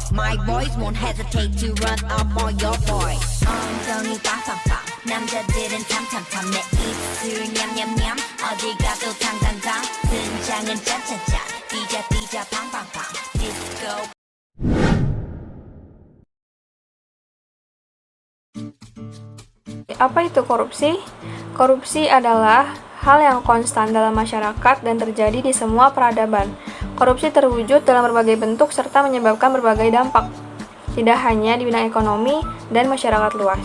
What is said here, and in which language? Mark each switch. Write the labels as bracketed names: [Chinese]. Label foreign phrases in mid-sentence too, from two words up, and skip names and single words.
[English] my voice, won't hesitate to run up on your boy. [Korean] 엉덩이 빵빵빵 남자들은 탐탐탐 내 입술 냠냠냠 어디 가도 당당당 등장은 짠짠짠 띠자 팡팡팡 디스코. [Indonesian] Apa itu korupsi? Korupsi adalah hal yang konstan dalam masyarakat dan terjadi di semua peradaban. Korupsi terwujud dalam berbagai bentuk serta menyebabkan berbagai dampak, tidak hanya di bidang ekonomi dan masyarakat luas.